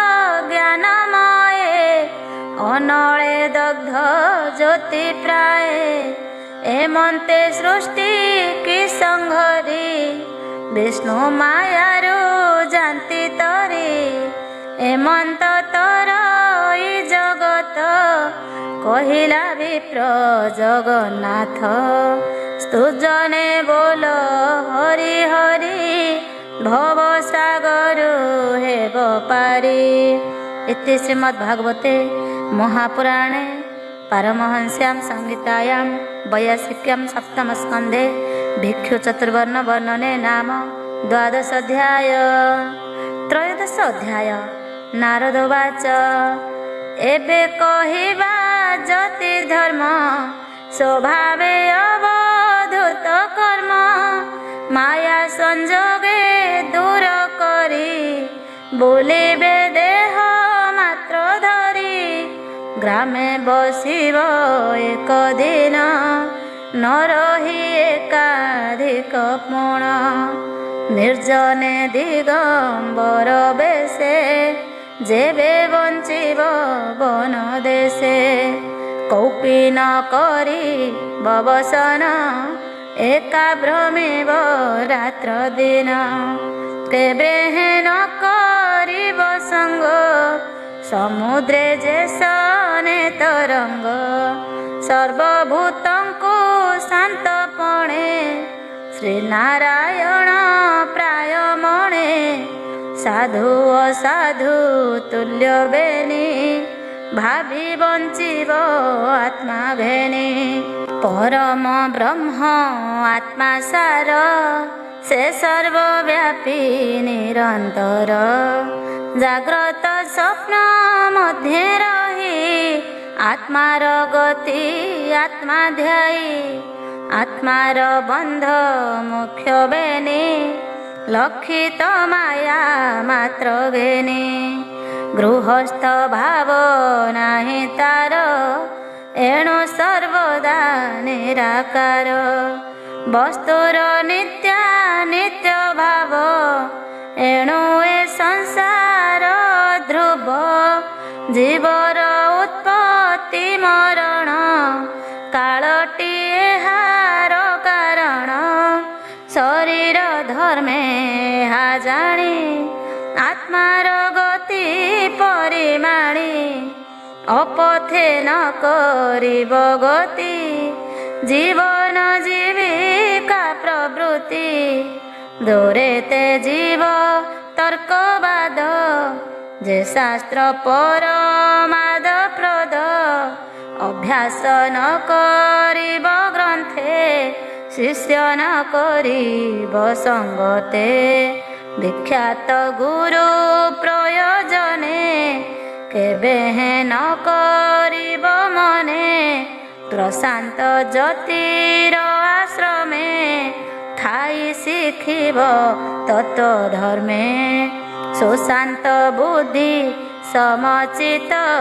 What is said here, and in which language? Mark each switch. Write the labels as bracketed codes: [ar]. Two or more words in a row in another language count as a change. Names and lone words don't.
[or] ଜ୍ଞାନମୟେ ଅନଳେ ଦଗ୍ଧ ଜ୍ୟୋତି ପ୍ରାୟେ ଏମନ୍ତେ ସୃଷ୍ଟି କି ସଂଘରି ବିଷ୍ଣୁ ମାୟାରୁ ଜାନ୍ତି ତରି ଏମନ୍ତ ତର ଇ ଜଗତ କହିଲା ବିପ୍ର ଜଗନ୍ନାଥ ସ୍ତୁଜନେ ବୋଲ ହରି ହରି ଭବ ସାଗରୁ ହେବ ପାରି। [sa] इति श्रीमद्भागवते महापुराणे पारमहंस्यां संहितायां वैयासिक्यां सप्तमस्कन्धे भिक्षु चतुर्वर्ण वर्णने नाम 12 अध्याय। [or] 13 ଅଧ୍ୟାୟ। ନାରଦ ଉବାଚ ଏବେ କହିବା ଯତି ଧର୍ମ ସ୍ୱଭାବେ ଅବଧୂତ କର୍ମ ମାୟା ସଂଯୋଗେ ଦୂର କରି ବୋଲିବେ ଦେହ ମାତ୍ର ଧରି ଗ୍ରାମେ ବସିବ ଏକ ଦିନ ନ ରହି ଏକାଧିକ ପୁଣ ନିର୍ଜନେ ଦିଗମ୍ବର ବେଶେ ଯେବେ ବଞ୍ଚିବ ବନ ଦେଶେ କୌପୀନ କରି ବବସନ ଏକା ଭ୍ରମିବ ରାତ୍ର ଦିନ କେବେ ନ କରିବ ସଙ୍ଗ ସମୁଦ୍ରେ ଯେସନେ ତରଙ୍ଗ ସର୍ବଭୂତଙ୍କୁ ଶାନ୍ତପଣେ ଶ୍ରୀନାରାୟଣ ପ୍ରାୟ ମଣେ ସାଧୁ ଅସାଧୁ ତୁଲ୍ୟ ବେନି ଭାବି ବଞ୍ଚିବ ଆତ୍ମା ଘେନି ପରମ ବ୍ରହ୍ମ ଆତ୍ମା ସାର ସେ ସର୍ବବ୍ୟାପୀ ନିରନ୍ତର ଜାଗ୍ରତ ସ୍ୱପ୍ନ ମଧ୍ୟେ ରହି ଆତ୍ମାର ଗତି ଆତ୍ମା ଧ୍ୟାୟୀ ଆତ୍ମାର ବନ୍ଧ ମୁଖ୍ୟ ବେନି ଲକ୍ଷିତ ମାୟା ମାତ୍ର ଘେନି ଗୃହସ୍ଥ ଭାବ ନାହିଁ ତାର ଏଣୁ ସର୍ବଦା ନିରାକାର ବସ୍ତୁର ନିତ୍ୟା ନିତ୍ୟ ଭାବ ଏଣୁ ଏ ସଂସାର ଧ୍ରୁବ ଜୀବର ଉତ୍ପତ୍ତି ମରଣ କାଳଟି ଏହାର କାରଣ ଶରୀର ଧର୍ମେ ହା ଜାଣି ଆତ୍ମାର ଗତି ପରିମାଣି ଅପଥେ ନ କରିବ ଗତି ଜୀବନ ଜୀବିକା ପ୍ରବୃତ୍ତି ଦୂରେ ତେ ଜୀବ ତର୍କବାଦ ଯେ ଶାସ୍ତ୍ର ପରମାଦ ପ୍ରଦ ଅଭ୍ୟାସ ନ କରିବ ଗ୍ରନ୍ଥେ ଶିଷ୍ୟ ନ କରିବ ସଙ୍ଗତେ ବିଖ୍ୟାତ ଗୁରୁ ପ୍ରୟୋଜନେ କେବେ ନ କରିବ ମନେ ପ୍ରଶାନ୍ତ ଜ୍ୟୋତିର ଆଶ୍ରମେ ଠାଇଁ ଶିଖିବ ତତ୍ତ୍ୱ ଧର୍ମେ ସୁଶାନ୍ତ ବୁଦ୍ଧି ସମଚିତ